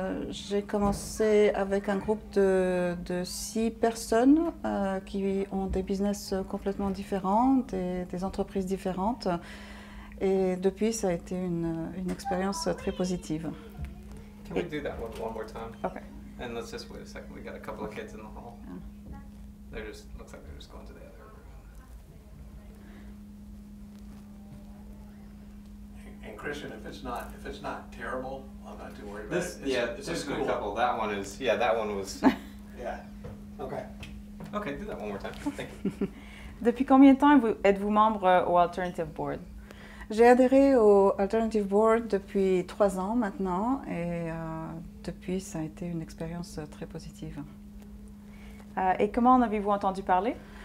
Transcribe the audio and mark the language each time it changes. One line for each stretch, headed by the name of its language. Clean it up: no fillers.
French: J'ai commencé avec un groupe de 6 personnes qui ont des business complètement différents, des entreprises différentes. Et depuis, ça a été une expérience très positive.
English: Can we do that one more time? Okay. And let's just wait a second. We got a couple of kids in the hall. They're just looks like they're just going to the other room. And Christian, if it's not terrible, I'm not too worried about it. It's just a couple. That one is. Yeah, that one was. Yeah. Okay. Okay, do that one more time. Thank you.
French: Depuis combien de temps êtes-vous membre au Alternative Board? J'ai adhéré au Alternative Board depuis 3 ans maintenant et depuis, ça a été une expérience très positive. Et comment en avez-vous entendu parler?